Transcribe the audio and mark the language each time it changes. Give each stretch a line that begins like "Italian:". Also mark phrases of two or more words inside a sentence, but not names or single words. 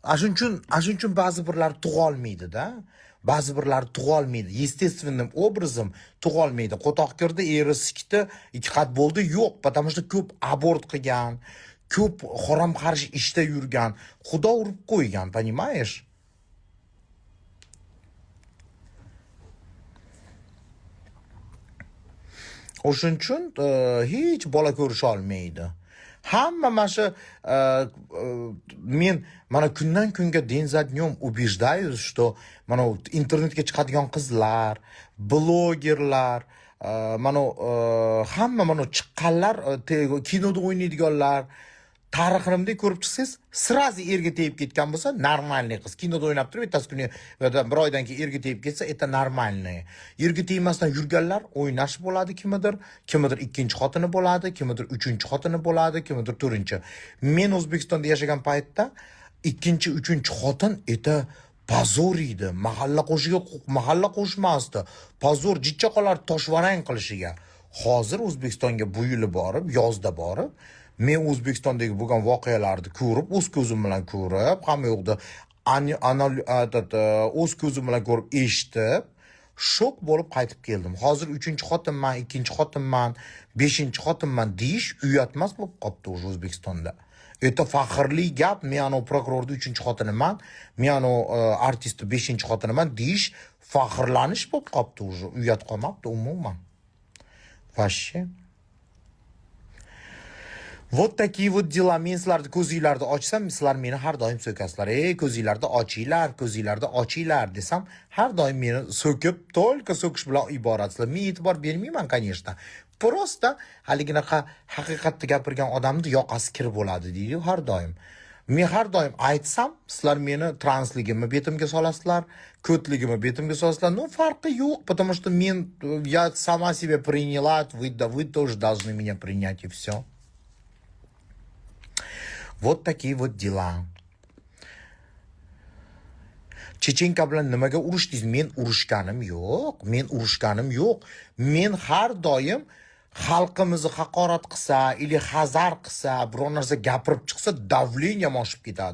Uzbek: Shuning uchun ba'zi birlar tug'olmaydi-da. Ba'zi birlar tug'olmaydi.
Russian: Естественным образом tug'olmaydi.
Uzbek: Qo'toq kirdi, eri sikdi, 2 qat bo'ldi, yo'q.
Russian: Потому что
Uzbek: ko'p abort qilgan, ko'p harom qarshi ishda yurgan, Xudo urib qo'ygan, понимаешь? O'shuning uchun hech bola ko'risha olmaydi. Hamma mana shu men mana kundan kunga
Russian: день за днем убеждаюсь, что
Uzbek: mana internetga chiqadigan qizlar, blogerlar, mana hamma mana chiqqanlar, kinoda o'ynaydiganlar, tariximda ko'rib chiqsangiz, sразу erga tegib ketgan bo'lsa, normalniy qiz. Kinoda o'ynab turib, ertasi kuni bir oydan keyin erga tegib ketsa,
Russian: это нормальный.
Uzbek: Erga tegmasdan yurganlar o'ynash bo'ladi kimdir ikkinchi xotini bo'ladi, kimdir uchinchi xotini bo'ladi, kimdir to'rtinchi. Men O'zbekistonda yashagan paytda ikkinchi, uchinchi xotin
Russian: это позор
Uzbek: edi. Mahalla qo'shmasdi. Позор jichchaqalar toshvarang qilishiga. Hozir O'zbekistonga bu yili borib, yozda borib, men O'zbekistondagi bo'lgan voqealarni ko'rib, o'z ko'zim bilan ko'rib, hamma yoqda o'z ko'zim bilan ko'rib, eshitib, shok bo'lib qaytib keldim. Hozir 3-xotinman, 2-xotinman, 5-xotinman deyish uyatmas bo'lib qopti O'zbekistonda. Это faxrli gap. Men prokurorda 3-xotiniman, men artistda 5-xotiniman deyish faxrlanish bo'lib qopti uyat qolmabdi umuman.
Russian: Вообще. Вот такие вот dela.
Uzbek: Men sizlarni ko'zinglarni ochsam, sizlar meni har doim so'kasizlar. Ko'zinglarni ochinglar desam, har doim meni so'kib, только so'kish bilan iboratsizlar. Men e'tibor bermayman, конечно. Просто haliginaqa haqiqatni gapirgan odamni yoqasi kir bo'ladi deydi har doim. Men har doim aytsam, sizlar meni transligimni betimga solasizlar, ko'tligimni betimga solasizlar. No farqi yo'q,
Russian: потому что я сама себя приняла, вы тоже должны меня принять, и все. Вот такие вот dela.
Uzbek: Chechenka bilan nimaga urushdingiz? Men urushganim yo'q. Men har doim xalqimizni haqorat qilsa, ili hazar qilsa, biror narsa gapirib chiqsa, davleniyam oshib ketadi.